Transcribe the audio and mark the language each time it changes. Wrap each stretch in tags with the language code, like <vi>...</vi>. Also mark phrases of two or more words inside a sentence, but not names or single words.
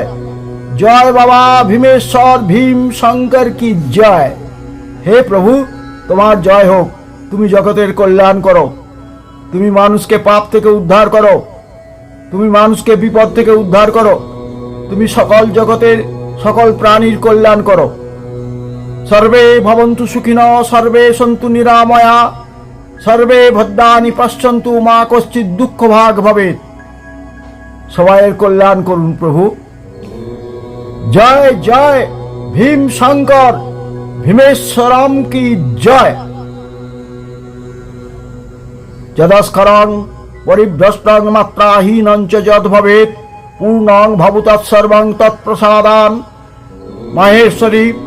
<bn>জয় বাবা ভীমেশ্বর ভীম শঙ্কর কি জয়। হে প্রভু, তোমার জয় হোক। তুমি জগতের কল্যাণ করো। তুমি মানুষকে পাপ থেকে উদ্ধার করো। তুমি মানুষকে বিপদ থেকে উদ্ধার করো। তুমি সকল জগতের সকল প্রাণীর কল্যাণ করো।</bn> <sa>সর্বে ভবন্তু সুখিনঃ, সর্বে সন্তু নিরাময়া, সর্বে ভদ্রাণি পশ্যন্তু, মা কশ্চিৎ দুঃখ ভাগ ভবেৎ।</sa> <bn>সবাইয়ের কল্যাণ করুন প্রভু। জয় জয় ভীম শঙ্কর ভীমেশ্বরম কি জয়।</bn> <sa>যদস্করং পরিভ্রষ্টং মাত্রাহীনং চ যদ ভবেৎ, পূর্ণং ভবুতৎ সর্বং তৎপ্রসাদান মাহেশ্বরী।</sa>